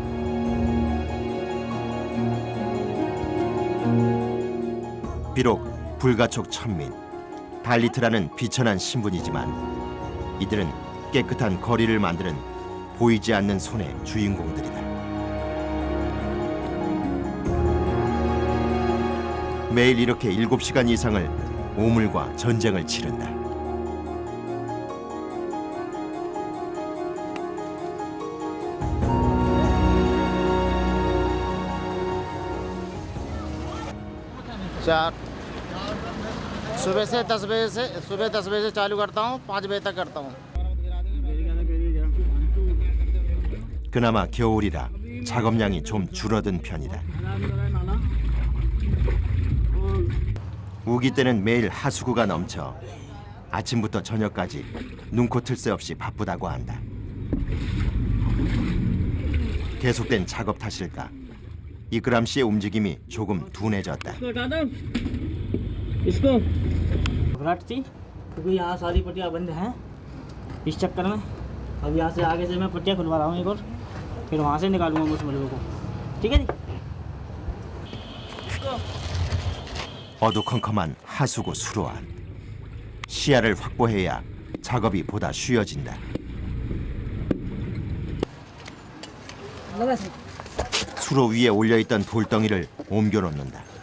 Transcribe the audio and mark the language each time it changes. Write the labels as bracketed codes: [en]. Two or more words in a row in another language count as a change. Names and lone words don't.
[ko] 비록 불가촉 천민, 달리트라는 비천한 신분이지만 이들은 깨끗한 거리를 만드는 보이지 않는 손의 주인공들이다. 매일 이렇게 7시간 이상을 오물과 전쟁을 치른다. [hi] चार सुबह 10 बजे से चालू करता हूँ, 5 बजे तक करता हूँ। [ko] 그나마 겨울이라 작업량이 좀 줄어든 편이다. 우기 때는 매일 하수구가 넘쳐 아침부터 저녁까지 눈코 틀 새 없이 바쁘다고 한다. 계속된 작업 탓일까? 이끄람 씨의 움직임이 조금 둔해졌다. [hi] घबराहट थी क्योंकि यहाँ सारी पट्टियाँ बंद हैं। इस चक्कर में अब यहाँ से आगे से मैं पट्टियाँ खुलवा रहा हूँ एक और, फिर वहाँ से निकालूंगा उस मलबे को। ठीक है जी। [ko] 어두컴컴한 하수구 수로 안. 시야를 확보해야 작업이 보다 쉬워진다. 수로 위에 올려있던 돌덩이를 옮겨놓는다.